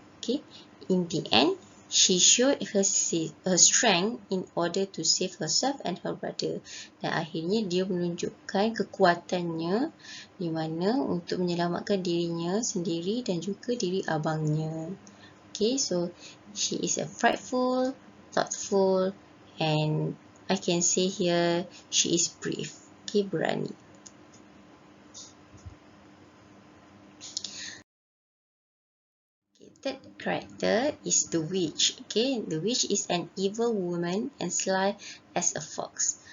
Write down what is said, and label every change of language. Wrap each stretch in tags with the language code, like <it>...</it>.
<en>Okay, in the end, she showed her strength in order to save herself and her brother.</en> <ms>Dan akhirnya dia menunjukkan kekuatannya di mana untuk menyelamatkan dirinya sendiri dan juga diri abangnya.</ms> <en>Okay, so she is a frightful, thoughtful, and I can say here she is brave. Okay, berani. Third character is the witch. Okay, the witch is an evil woman and sly as a fox.</en>